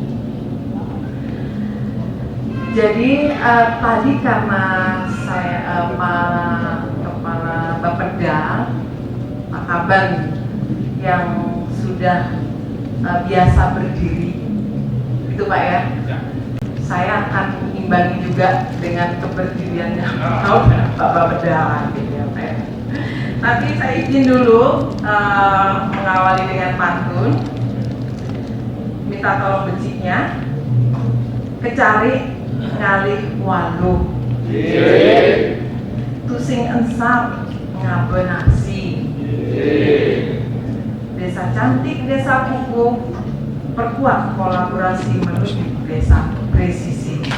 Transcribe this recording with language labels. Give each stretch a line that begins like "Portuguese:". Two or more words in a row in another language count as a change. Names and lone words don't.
Indonesian: Jadi tadi karena saya Pak Kepala Bapeda, Pak Kaban yang sudah biasa berdiri, itu Pak ya. Saya akan mengimbangi juga dengan keberdiriannya Pak Bapeda, gitu ya Pak ya. Tapi saya izin dulu mengawali dengan pantun. Minta tolong beciknya.
Balinese: Kecari ngalih waluh, tusing ensap ngabenasi.
Indonesian: Desa cantik, desa kukuh, perkuat kolaborasi menuju desa presisi.